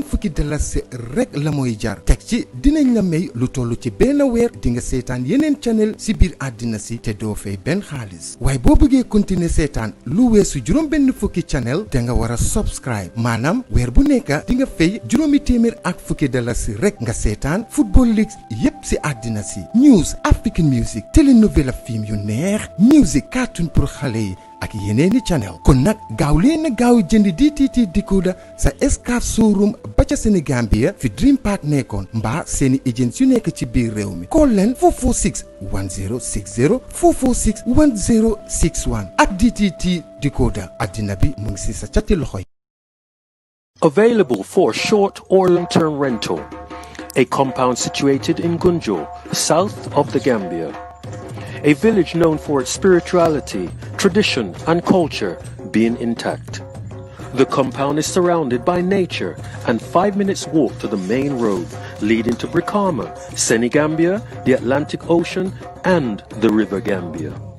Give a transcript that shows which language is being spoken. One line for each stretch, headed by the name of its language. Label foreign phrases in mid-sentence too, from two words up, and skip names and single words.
Wolof: fukki dalasi rek la mooy jar teg ci dinañ la may lu toll ci benn weer di nga seetaan yeneen channel si biir àddina si te doo fay benn xaalis waaye boo bëggee continuer seetaan lu weesu juróom benn fukki channel da nga war a subscribe maanaam weer bu nekk di nga fay juróomi téeméer ak fukki dalasi rek nga seetaan
English: football leagues
Wolof: yépp si àddina si news
English: African music
Wolof: telenovela film yu neex
English: music cartoon
Wolof: pour xale yi ak yeneeni channel kon nag gaaw leen na gaaw jënd DTT decoder sa Escaf showroom ba ca Senegambia fi Dream Park nekkoon mbaa seeni agents yu nekk ci biir réew mi call leen 446 1060 446 1061 ak DTT decoder àddina bi mu ngi si sa cati loxoy
English: Available for short or long-term rental. A compound situated in Gunjo, south of the Gambia. A village known for its spirituality, tradition and culture being intact. The compound is surrounded by nature and 5 minutes walk to the main road leading to Brikama, Senegambia, the Atlantic Ocean and the River Gambia.